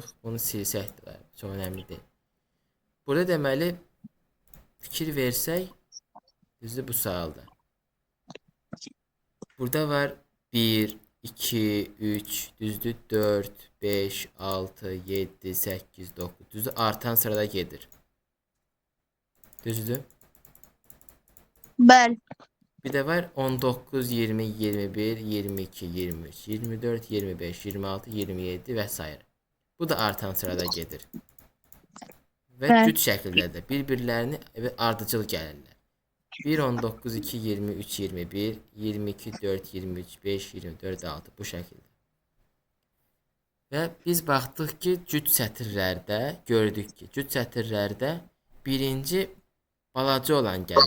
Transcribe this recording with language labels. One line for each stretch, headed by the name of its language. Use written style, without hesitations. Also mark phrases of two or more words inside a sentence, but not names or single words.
Azerbaijani: Bunu silsək də çox önəmli deyil. Burada deməli fikir versək, düzdür bu sualda. Burada var 1, 2, 3, düzdür 4, 5, 6, 7, 8, 9. Düzdür? Artan sırada gedir. Düzdür? Bəli.
Turkish: Bir de var 19, 20, 21, 22, 23, 24, 25, 26, 27 vesaire.
Azerbaijani: Bu da artan sırada gedir.
Turkish: Ve Evet.
Azerbaijani: cüt şəkildədir. Bir-birlərini ardıcıl gəlirlər. 1, 19, 2, 23, 21, 22, 4, 23, 5, 24, 6 bu şəkildə. Və biz baxdıq ki, cüt sətirlərdə gördük ki, cüt sətirlərdə birinci balaca olan gəlib.